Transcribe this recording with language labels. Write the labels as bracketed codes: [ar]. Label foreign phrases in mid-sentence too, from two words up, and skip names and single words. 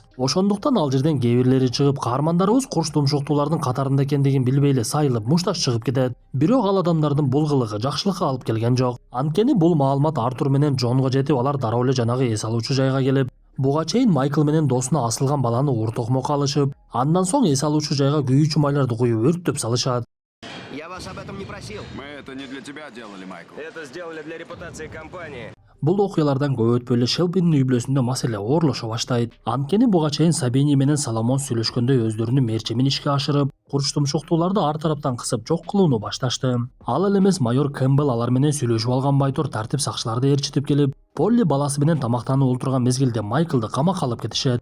[ky] Ошондуктан ал жерден кээ бирлери чыгып, каармандарыбыз курч тумшуктуулардын катарында экендигин билбей эле сайылып, мушташ чыгып кетет. Бирок ал адамдардын бул кылыгы жакшылыкка алып келген жок. Анткени бул маалымат Артур менен Джонго жетип, алар дароо эле жанагы эс алуучу жайга келип, буга чейин Майкл менен досуна асылган баланы ур-токмокко алышып, андан соң эс алуучу жайга күйүүчү майларды куюп өрттөп салышат. [ru] Я вас об этом не просил. Мы это не для тебя делали, Майкл. Это сделали для репутации компании. [ky] Бул окуялардан көп өтпөй эле Шелбинин үй бүлөсүндө маселе оорлошо баштайт. Анткени буга чейин Сабини менен Соломон сүйлөшкөндө өздөрүнүн мерчемин ишке ашырып, курч тумшуктууларды ар тараптан кысып жок кылууну башташты. Ал эле эмес майор Кэмпбелл алар менен сүйлөшүп алган байтур тартип сакчыларды ээрчитип келип, Полли баласы менен тамактанып олтурган мезгилде Майклды камакка алып кетишет.